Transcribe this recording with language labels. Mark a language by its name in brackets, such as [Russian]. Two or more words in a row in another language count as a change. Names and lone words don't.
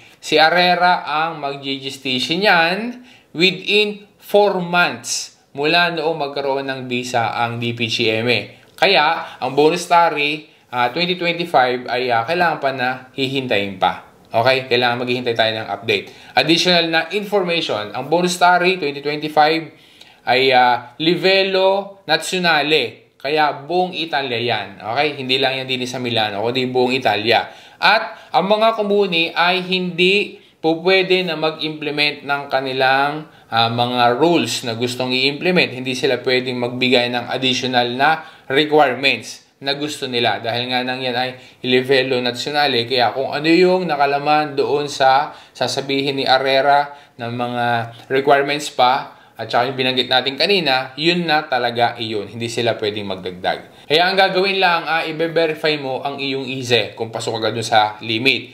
[Filipino] Si Arera ang mag-gestation yan within 4 months mula noong magkaroon ng visa ang DPGMA. Kaya, ang bonus TARI 2025 ay kailangan pa na hihintayin pa. Okay? Kailangan maghihintay tayo ng update. Additional na information, ang bonus TARI 2025 ay [Italian] livello nazionale. [Filipino] Kaya buong Italia yan. Okay? Hindi lang yan din sa Milano, kundi buong Italia. At ang mga komuni ay hindi po pwede na mag-implement ng kanilang mga rules na gustong i-implement. Hindi sila pwedeng magbigay ng additional na requirements na gusto nila. Dahil nga nang yan ay [Italian] livello nazionale. [Filipino] Kaya kung ano yung nakalaman doon sa sasabihin ni Arera ng mga requirements pa, at saka yung binanggit natin kanina, yun na talaga iyon. Hindi sila pwedeng magdagdag. Kaya ang gagawin lang, i-verify mo ang iyong IZE kung pasok agad dun sa limit.